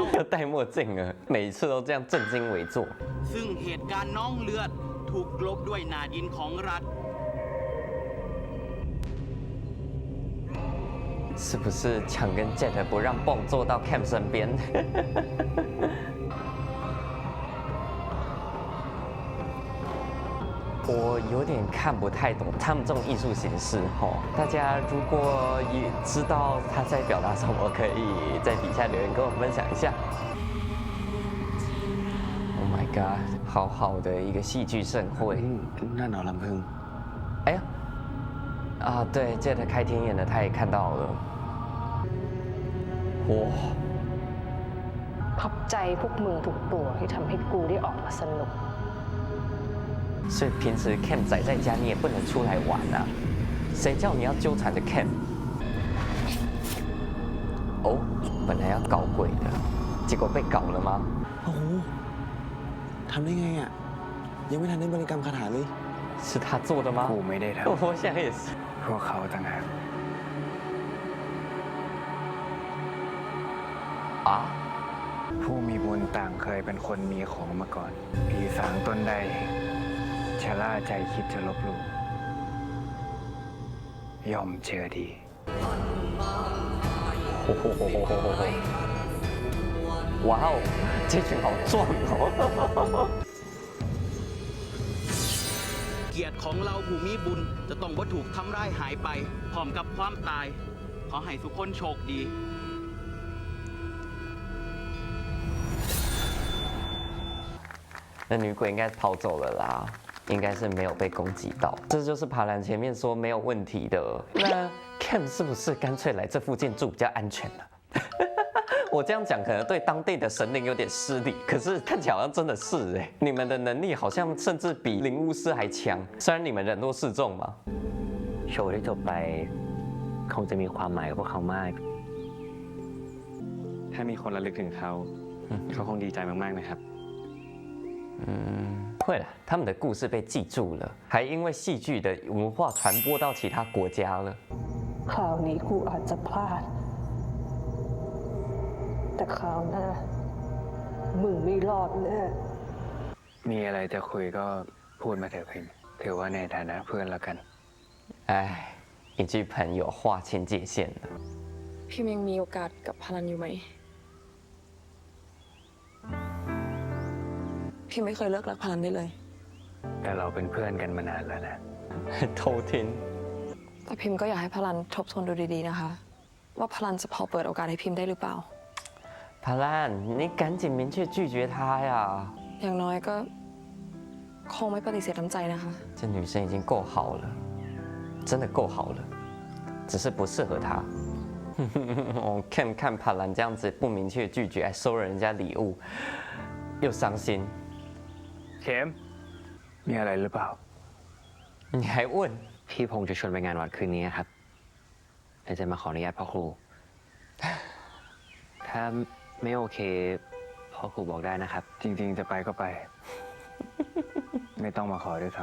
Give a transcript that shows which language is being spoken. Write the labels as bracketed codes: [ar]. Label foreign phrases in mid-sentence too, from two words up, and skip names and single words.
[zh] 要戴墨镜了，每一次都这样正襟危坐。 [th] ซึ่งเหตุการณ์น้องเลือดถูกกลบด้วยหน้าดินของรัฐ [zh] 是不是抢跟 Jet 不让蹦坐到 Cam 身边？我有点看不太懂他们这种艺术形式吼。大家如果也知道他在表达什么，可以在底下留言跟我分享一下。 [en] Oh my god， [zh] 好好的一个戏剧盛会。 [th] นั่นเหรอลำพึง [zh] 哎呀，啊，对，Jet 开天眼的他也看到了。哇！ [th] ขอบใจพวกมึงทุกตัวที่ทำให้กูได้ออกมาสนุก [zh] 所以平时 Cam 宅在家，你也不能出来玩啊！谁叫你要纠缠着 Cam？哦，本来要搞鬼的，结果被搞了吗？ [th] โอ้โหทำได้ไงอ่ะ ยังไม่ทันได้บริกรรมคาถาเลย [zh] 是他做的吗？ [th] กูไม่ได้ท [zh] 我现在也是。 [th] ำพวกเขาต่างหาก [zh] 啊？ [th] ผู้มีบุญต่างเคยเป็นคนมีของมาก่อน ผีสางตนใดชะล่าใจคิดจะลบหลู่ย่อมเจอดี [zh] 哇哦，这群好壮哦！ [th] เกียรติของเราผู้มีบุญจะต้องบ่ถูกทำร้ายหายไป พร้อมกับความตาย ขอให้ทุกคนโชคดี [zh] 那女鬼应该跑走了啦，应该是没有被攻击到。这就是爬栏前面说没有问题的。那 Cam 是不是干脆来这附近住比较安全呢、我这样讲可能对当地的神灵有点失礼，可是看起来好像真的是哎，你们的能力好像甚至比灵巫师还强，虽然你们人多势众嘛。 [th] โชว์ที่จบไปคงจะมีความหมายกับพวกเขามาก ถ้ามีคนระลึกถึงเขา เขาคงดีใจมากๆนะครับ [zh] 会了，他们的故事被记住了，还因为戏剧的文化传播到其他国家了。 [th] คราวนี้กูอาจจะพลาด แต่คราวหน้ามึงไม่รอดแน่ มีอะไรจะคุยก็พูดมาเถอะพิมถือว่าในฐานะเพื่อนแล้วกัน [zh] 哎，一句朋友划清界限了。 [th] พิมยังมีโอกาสกับพลันอยู่ไหม พิมไม่เคยเลิกรักพลันได้เลย แต่เราเป็นเพื่อนกันมานานแล้วนะ [zh] 偷听。 [th] แต่พิมก็อยากให้พลันทบทวนดูดีๆนะคะ ว่าพลันจะพอเปิดโอกาสให้พิมได้หรือเปล่า [zh] 帕兰，你赶紧明确拒绝他呀！ [th] อย่างน้อยก็คงไม่ปฏิเสธน้ำใจนะคะ [zh] 这女生已经够好了，真的够好了，只是不适合他。我看帕兰这样子不明确拒绝，还收了人家礼物，又伤心。 [th] เข็มมีอะไรหรือเปล่า [zh] 你还问？ [th] พี่พงษ์จะชวนไปงานวัดคืนนี้ครับแต่จะมาขออนุญาตพ่อครู ถ้าไม่โอเคพ่อครูบอกได้นะครับ จริงๆจะไปก็ไป ไม่ต้องมาขอด้วยซ้